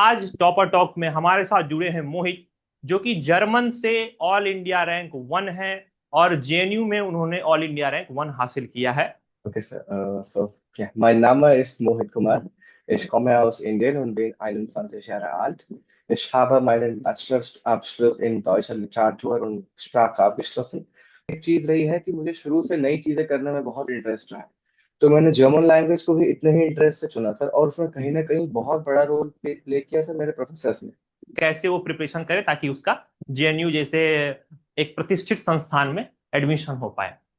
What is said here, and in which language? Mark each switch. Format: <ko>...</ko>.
<hi>आज topper talk में हमारे साथ जुड़े हैं मोहित, जो कि जर्मन से ऑल इंडिया रैंक 1 है और जेएनयू में उन्होंने ऑल इंडिया रैंक 1 हासिल किया है।</hi> <en>Okay, sir.</en> <de>Ja, mein Name ist Mohit Kumar. Ich komme aus Indien und bin 21 Jahre alt. Ich habe meinen Bachelorabschluss in deutscher Literatur und Sprache abgeschlossen.</de> <hi>एक चीज रही है कि मुझे शुरू से नई चीजें करने में बहुत इंटरेस्ट रहा है। तो मैंने जर्मन लैंग्वेज को भी इतने ही इंटरेस्ट से चुना सर, और उसमें कहीं ना कहीं बहुत बड़ा रोल प्ले किया सर मेरे प्रोफेसर्स ने। कैसे वो प्रिपरेशन करे ताकि उसका जेएनयू जैसे एक प्रतिष्ठित संस्थान में एडमिशन हो पाए।</hi>